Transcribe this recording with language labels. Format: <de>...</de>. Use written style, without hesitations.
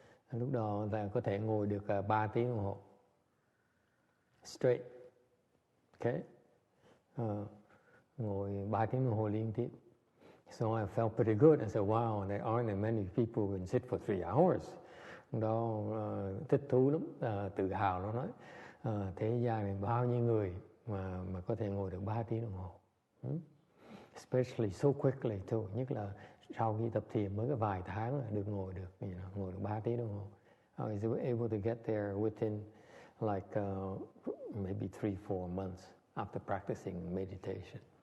<vi>Lúc đó thầy có thể ngồi được 3 tiếng đồng hồ</vi> <en>straight. Okay?</en> <vi>Ngồi 3 tiếng đồng hồ liên tiếp.</vi> <en>So I felt pretty good. I said, wow, there aren't many people who can sit for 3 hours.</en> <vi>Đó thích thú lắm, tự hào nó nói. Thế gian này bao nhiêu người mà có thể ngồi được 3 tiếng đồng hồ.</vi> <en>Especially so quickly too.</en> <vi>Nhất là sau khi tập thiền mới có vài tháng là được ngồi được 3 tiếng đồng hồ.</vi> <en>I was able to get there within like maybe 3-4 months after practicing meditation.</en>